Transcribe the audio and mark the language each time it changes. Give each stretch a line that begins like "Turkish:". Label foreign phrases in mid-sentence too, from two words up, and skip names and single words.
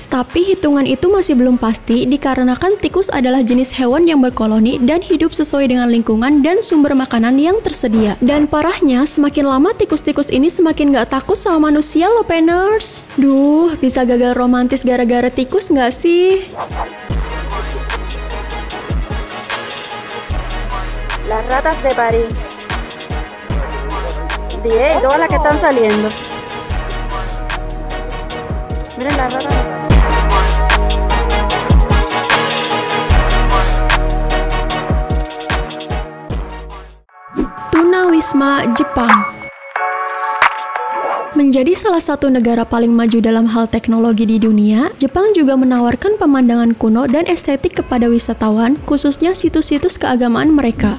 Indonesian: Tapi hitungan itu masih belum pasti dikarenakan tikus adalah jenis hewan yang berkoloni dan hidup sesuai dengan lingkungan dan sumber makanan yang tersedia. Dan parahnya, semakin lama tikus-tikus ini semakin gak takut sama manusia loh Penners. Duh, bisa gagal romantis gara-gara tikus gak sih?
Spanish: Las ratas de París. Todas las que están saliendo. Miren las ratas de París.
Indonesian: Tunawisma Jepang. Menjadi salah satu negara paling maju dalam hal teknologi di dunia, Jepang juga menawarkan pemandangan kuno dan estetik kepada wisatawan, khususnya situs-situs keagamaan mereka.